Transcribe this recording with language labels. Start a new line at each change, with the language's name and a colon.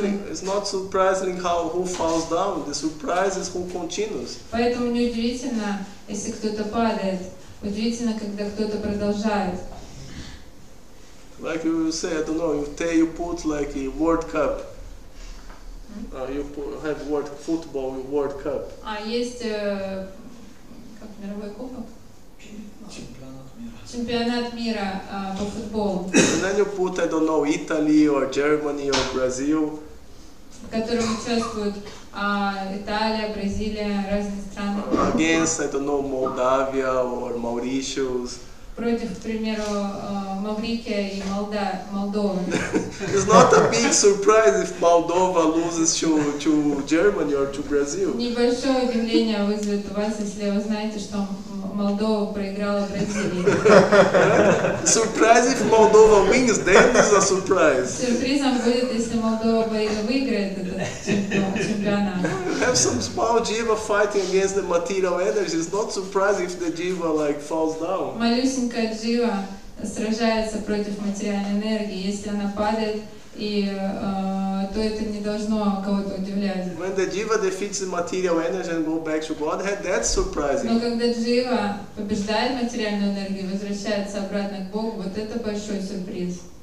English: It's not surprising who falls down. The surprise is who continues.
Russian: Поэтому неудивительно, если кто-то падает. Удивительно, когда кто-то продолжает.
English: Like you say, I don't know, you put like a World Cup. Have football World Cup.
Russian: Есть как мировой кубок? Чемпионат мира. Чемпионат мира по футболу,
English: And then you put, I don't know, Italy or Germany or Brazil.
Russian: в котором участвуют Италия, Бразилия, разные страны.
English: Against, I don't know, Moldavia or Mauritius.
Russian: Против, к примеру, Маврикия и Молдовы.
English: It's not a big surprise if Moldova loses to Germany or to Brazil.
Russian: Небольшое удивление вызовет у вас, если вы знаете, что Молдова проиграла Бразилии.
English: Surprise if Moldova wins, then it's a surprise.
Russian: Сюрпризом будет, если Молдова выиграет этот чемпионат.
English: Have some small jiva fighting against the material energy. It's not surprising if the jiva like falls down.
Russian: Малюсенькая джива сражается против материальной энергии. Если она падает, то это не должно кого-то удивлять.
English: When the jiva defeats the material energy and go back to Godhead, that's surprising.
Russian: Но когда джива побеждает материальную энергию и возвращается обратно к Богу, вот это большой сюрприз.